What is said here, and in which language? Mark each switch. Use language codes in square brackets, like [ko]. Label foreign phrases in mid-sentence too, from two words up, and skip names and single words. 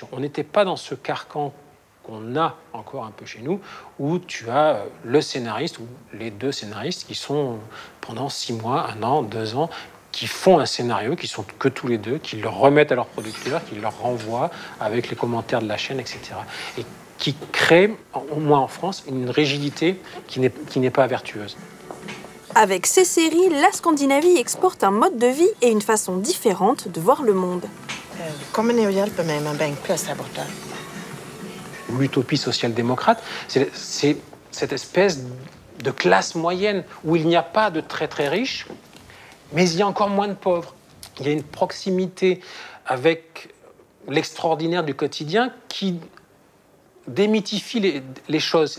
[fr] On n'était pas dans ce carcan qu'on a encore un peu chez nous, où tu as le scénariste ou les deux scénaristes qui sont pendant 6 mois, 1 an, 2 ans, qui font un scénario, qui sont que tous les deux, qui le remettent à leur producteur, qui leur renvoient avec les commentaires de la chaîne, etc. Et qui créent, au moins en France, une rigidité qui n'est pas vertueuse. Avec ces séries, la Scandinavie exporte un mode de vie et une façon différente de voir le monde. [sv] Kommer ni att hjälpa mig med en bänkpress här borta? [fr] L'utopie social-démocrate, c'est cette espèce de classe moyenne où il n'y a pas de très très riches, mais il y a encore moins de pauvres. Il y a une proximité avec l'extraordinaire du quotidien qui démythifie les choses.